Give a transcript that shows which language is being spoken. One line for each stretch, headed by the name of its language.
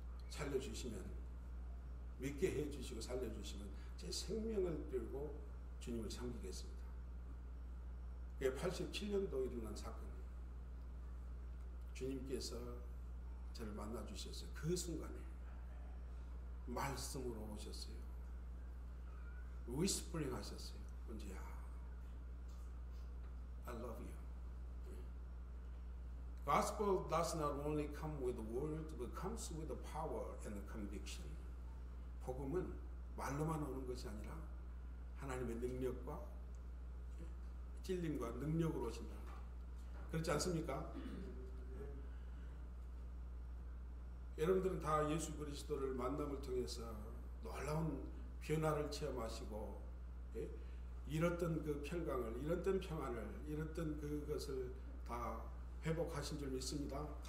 Korean: 살려주시면 믿게 해주시고 살려주시면 제 생명을 들고 주님을 섬기겠습니다. 그게 87년도 일어난 사건이에요. 주님께서 저를 만나주셨어요. 그 순간에 말씀으로 오셨어요. 위스퍼링 하셨어요.
English: 은지야 I love you. Gospel does not only come with words, but comes with the power and the conviction.
Korean: 복음은 말로만 오는 것이 아니라 하나님의 능력과 찔림과 능력으로 오신다. 그렇지 않습니까? 여러분들은 다 예수 그리스도를 만남을 통해서 놀라운 변화를 체험하시고 잃었던 그 평강을, 잃었던 평안을, 잃었던 그것을 다 회복하신 줄 믿습니다.